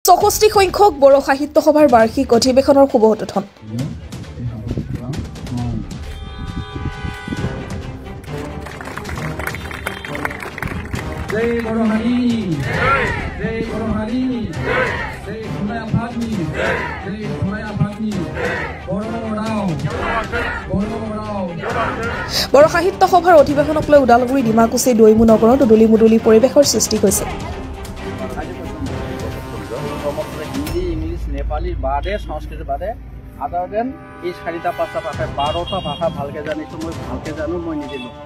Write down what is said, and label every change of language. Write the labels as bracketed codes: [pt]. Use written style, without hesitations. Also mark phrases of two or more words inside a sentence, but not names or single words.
[as] 64 সংখ্যক বড়ো সাহিত্য সভাৰ বাৰ্ষিক অধিৱেশনৰ শুভ উদ্বোধন। [brx] जय बड़ो हरी जय बड़ो हरी जय खुमाया फातमी जय खुमाया फातमी [as] বড়ো সাহিত্য সভাৰ অধিৱেশনক লৈ ওদালগুৰি ডিমাকুচি দৈমু নগৰত উদুলি মুদুলি পৰিৱেশৰ সৃষ্টি হৈছে। হিন্দি ইংলিছ নেপালী বাদে সংস্কৃত বাদে [en] other than [as] এই 4টা 5টা ভাষা 12টা ভাষা ভালকে জানিছো মই ভালকে জানো মই নিদিলো।